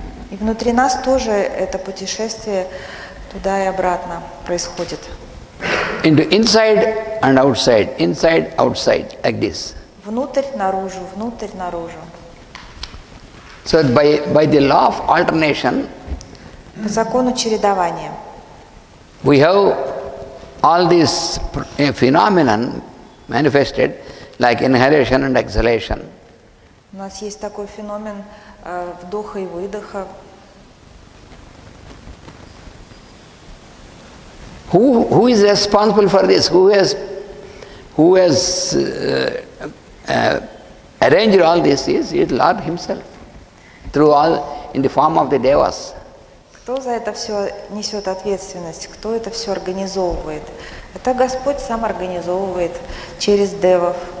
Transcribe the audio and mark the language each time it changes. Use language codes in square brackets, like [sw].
[ru] И внутри нас тоже это путешествие туда и обратно происходит. [en] Into inside and outside, like this. [ru] Внутрь, наружу, внутрь, наружу. [en] So by the law of alternation, [ru] по закону чередования, [en] we have all these phenomenon manifested like inhalation and exhalation. [ru] У нас есть такой феномен вдоха и выдоха. [en] Who is responsible for this? Who has arranged all this? Is Lord Himself, through all in the form of the devas. [ru] Кто за это все несет ответственность? Кто это все организовывает? Это Господь сам организовывает через девов.